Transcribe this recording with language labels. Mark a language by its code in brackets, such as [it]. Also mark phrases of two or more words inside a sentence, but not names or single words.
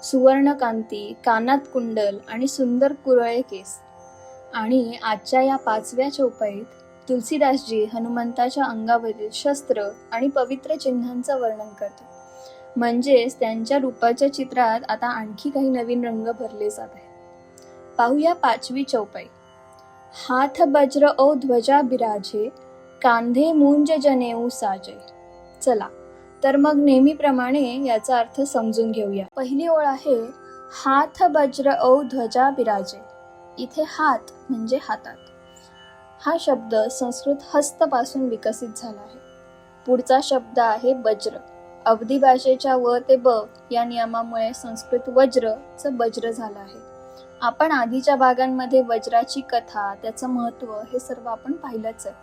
[mr] सुवर्णकांती, कानात कुंडल आणि सुंदर कुरळे केस. आणि आजच्या या 5व्या चौपाईत तुलसीदासजी हनुमंताच्या अंगावरील शस्त्र आणि पवित्र चिन्हांचं वर्णन करतात. म्हणजेच त्यांच्या रूपाच्या चित्रात आता आणखी काही नवीन रंग भरले जात आहेत. पाहूया 5वी चौपाई. [awa] हाथ वज्र ओ ध्वजा बिराजे, कांधे मुंज जनेऊ साजे. [mr] चला तर मग नेहमीप्रमाणे याचा अर्थ समजून घेऊया. पहिली ओळ आहे [awa] हाथ वज्र ओ ध्वजा बिराजे. [mr] इथे हात म्हणजे हातात. हा शब्द संस्कृत हस्त पासून विकसित झाला आहे. पुढचा शब्द आहे वज्र. अवधी भाषेच्या व ते ब या नियमामुळे संस्कृत वज्रचं वज्र झालं आहे. आपण आधीच्या भागांमध्ये वज्राची कथा, त्याचं महत्त्व हे सर्व आपण पाहिलंच आहे.